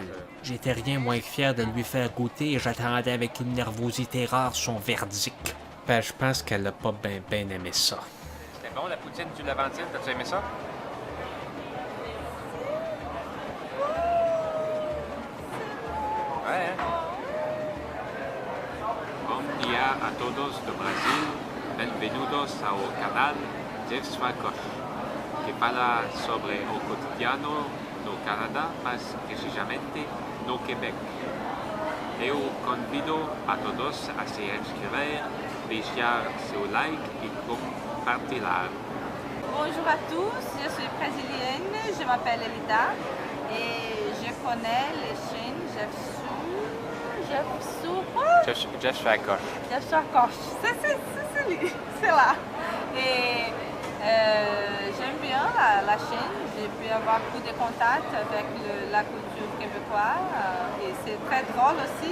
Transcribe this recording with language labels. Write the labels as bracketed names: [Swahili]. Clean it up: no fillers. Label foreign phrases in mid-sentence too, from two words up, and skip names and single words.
[French] J'étais rien moins que fier de lui faire goûter et j'attendais avec une nervosité rare son verdict. Ben, je pense qu'elle a pas ben aimé ça. C'était bon la poutine du Levantine, t'as-tu aimé ça? Ouais, hein? [Portuguese] Bom dia a todos do Brasil, bem-vindos ao canal Jeff Swakosh, que fala sobre o cotidiano no Canadá, mas precisamente no Quebec. Eu convido a todos a se inscrever, deixar seu like e compartilhar. [French] Bonjour à tous, je suis brésilienne, je m'appelle Elida et je connais les chaînes Jeff Swakosh. C'est là. Et j'aime bien la chaîne, j'ai pu avoir beaucoup de contacts avec la culture québécoise et c'est très drôle aussi.